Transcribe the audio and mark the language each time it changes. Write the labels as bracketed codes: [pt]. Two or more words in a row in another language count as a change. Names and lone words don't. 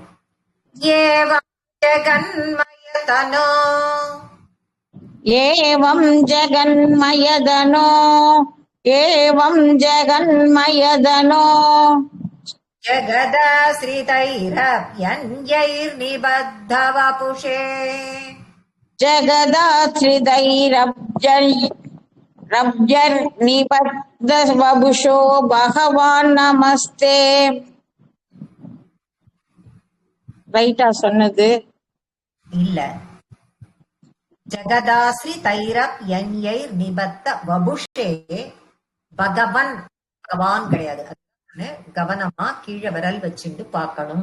[sa] एवं जगन्मयतनो जगदाश्रितैरप्यन्यैर्निबद्धवपुषे रब्जर्निबद्धवपुषो भगवान् नमस्ते. [ta] ரைட்டா சொன்னது இல்ல. [sa] जगदाश्री तैरप् अन्यैर् निबद्ध वपुषे भगवन् கிடையாது. [ta] கவனமா கீழே விரல் வச்சுட்டு பார்க்கணும்.